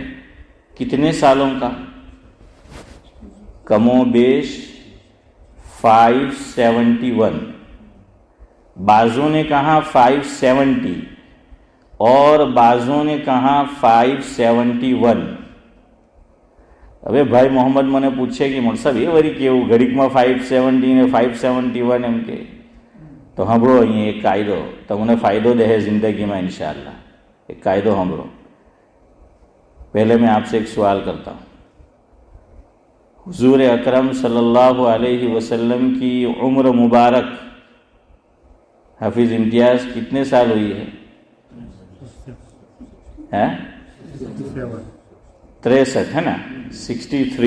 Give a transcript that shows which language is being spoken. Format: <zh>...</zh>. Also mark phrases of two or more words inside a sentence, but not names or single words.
<ur>کتنے سالوں کا؟ کم و بیش 571۔ بعضوں نے کہا 570 اور بعضوں نے کہا 571۔ ابے بھائی محمد</ur> <gu>મને પૂછે કે મોટ સાહેબ એ વરી કેવું ઘડીકમાં 570 ને 571 એમ કે તો સાંભળો અહીં એક કાયદો તમને ફાયદો દે જિંદગીમાં ઇન્શાઅલ્લાહ। ایک કાયદો સાંભળો۔</gu> <ur>پہلے میں آپ سے ایک سوال کرتا ہوں، حضور اکرم صلی اللہ علیہ وسلم کی عمر مبارک حافظ امتیاز کتنے سال ہوئی ہے؟ 63 ہے نا، 63۔</ur>